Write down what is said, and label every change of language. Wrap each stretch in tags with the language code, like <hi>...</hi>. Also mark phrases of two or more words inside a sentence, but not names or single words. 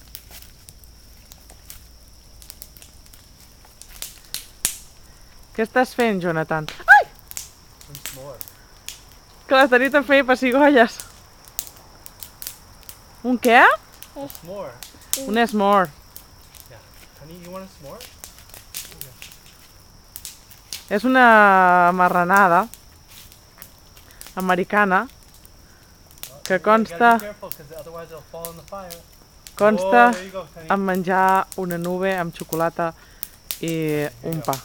<ca>Què estàs fent, Jonathan? Ai! Un s'more. Que la Tanit em feia pessigolles. Un què? Un s'more. Un s'more.</ca> <en>Yeah. Honey, you want a s'more?</en> <ca>És una marranada americana que consta en menjar una nube amb xocolata i un pa.</ca>